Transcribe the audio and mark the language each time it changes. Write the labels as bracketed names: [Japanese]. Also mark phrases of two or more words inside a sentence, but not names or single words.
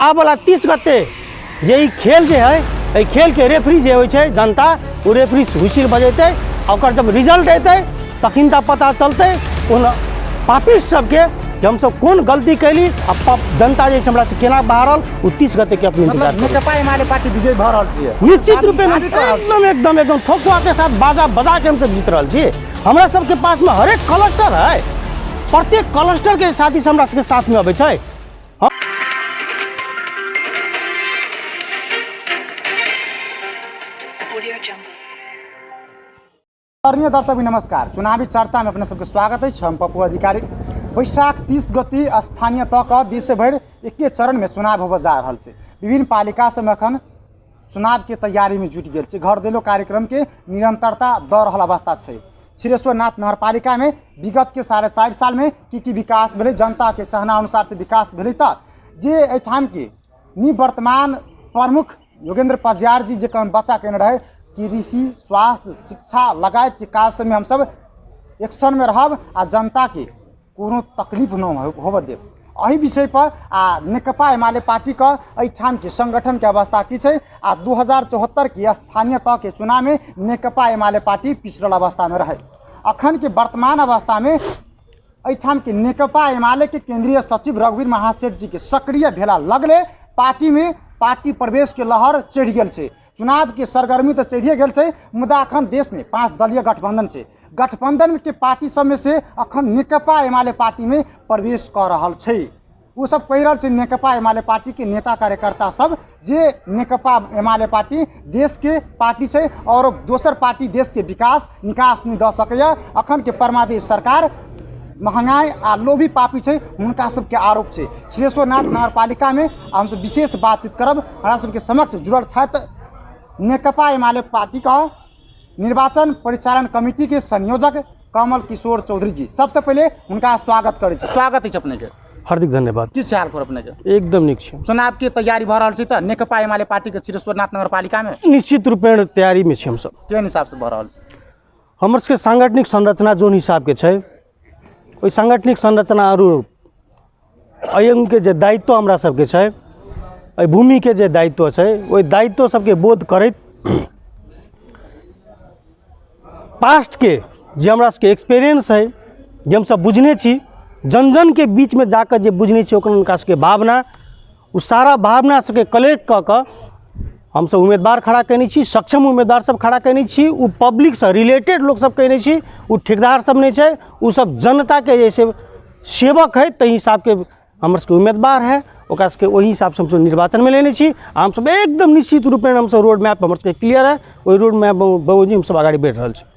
[Maithili] आ वाला 30 गते जे खेल जे है खेल के रेफरी जे हो जनता वो रेफरी हुइसिल बजेते और जब रिजल्ट अतै तखन पता चलते उन पापिस्ट सबके कि हम सब कौन गलती कैली जनता जे हमरा से केना बाहरल 30 गते के अपनी नेकपा एमाले पार्टी विजय भ रहल छियै निश्चित रूप एकदम ठोकुआ के साथ बाजा बजा के हम सब जीत रहल छी। हमरा सबके पास में हरेक क्लस्टर है, प्रत्येक क्लस्टर के साथी हमरा सबके साथ में अबै छै। आदरणीय दर्शक नमस्कार, चुनावी चर्चा में अपने सबके स्वागत है। हम पप्पू अधिकारी। वैशाख 30 गति स्थानीय तक देशभर एके चरण में चुनाव होबे जा रहा है। विभिन्न पालिका से अखन चुनाव के तैयारी में जुट गए। घर देलो कार्यक्रम के निरंतरता द रहा अवस्था है। सिरेश्वरनाथ नगरपालिका में विगत के 4.5 साल में की विकास भेले, जनता के चाहना अनुसार से विकास भेले जे एठाम के निवर्तमान प्रमुख योगेंद्र पजियार जी जे बच्चा कहने रहे कृषि, स्वास्थ्य, शिक्षा लगायत के काज में हम सब एक्शन में रहब आ जनता के कोनो तकलीफ न होबे देव। एहि विषय पर नेकपा एमाले पार्टी का एठाम के संगठन के अवस्था की है। 2074 के स्थानीय तह के चुनाव में नेकपा एमाले पार्टी पिछड़ल अवस्था में रहे। अखन के वर्तमान अवस्था में एठाम के नेकपा एमाले के केंद्रीय सचिव रघुवीर महासेठ जी के सक्रिय भेला लगले पार्टी में पार्टी प्रवेश के लहर चढ़ गल है। चुनाव के सरगर्मी तो चढ़िए गल है, मुदा अखन देश में 5 दलीय गठबंधन है। गठबंधन के पार्टी सब में से अखन नेकपा एमाले पार्टी में प्रवेश कर रहा है। वो सब कह रहा है नेकपा एमाले पार्टी के नेता कार्यकर्ता सब जे नेकपा एमाले पार्टी देश के पार्टी है और दोसर पार्टी देश के विकास निकास नहीं द सके। अखन के परमादेश सरकार महंगाई आ लोभी पापी है, उनका सबके आरोप है। सिरेश्वरनाथ नगरपालिका में हम सब विशेष बातचीत करब। हमारा सबके समक्ष जुड़ल छथि नेकपा एमाले पार्टी का निर्वाचन परिचालन कमेटी के संयोजक कमल किशोर चौधरी जी। सबसे पहले उनका स्वागत करै छी। स्वागत है अपने के, हार्दिक धन्यवाद। किस हाल पर अपने के? एकदम निक छै। चुनाव के तैयारी भ रहल छै त नेकपा एमाले पार्टी के सिरेश्वरनाथ नगरपालिका में निश्चित रूपेण तैयारी में छी। हम सब केन हिसाब से भ रहल छै? हमर सबके सांगठनिक संरचना जोन हिसाब के छै, ओइ सांगठनिक संरचना अयंग के जे दायित्व हमरा सबके छै, भूमि के जे दायित्व है वही दायित्व सबके बोध करैत पास्ट के जे हमरा सबके एक्सपीरियंस है, जे हम सब बुझने छी, जन जन के बीच में जाकर जे बुझने छी ओकर उनका सबके भावना, वो सारा भावना सबके कलेक्ट क के हम सब उम्मीदवार खड़ा कैने छी। सक्षम उम्मीदवार सब खड़ा कैने छी। वो पब्लिक से रिलेटेड लोग सब कैने छी। वो ठेकेदार सब नहीं है, वो सब जनता के जैसे सेवक है, तही हिसाब के हमर सबके उम्मीदवार है। ओकरा सबके वही हिसाब से हम सब निर्वाचन में लेने छी। हम सब एकदम निश्चित रूप में हम सब [English] road map [Maithili] हमर सबके क्लियर है। वही [English] road map [Maithili] बाबूजी हम सब आगे बढ़ रहा है।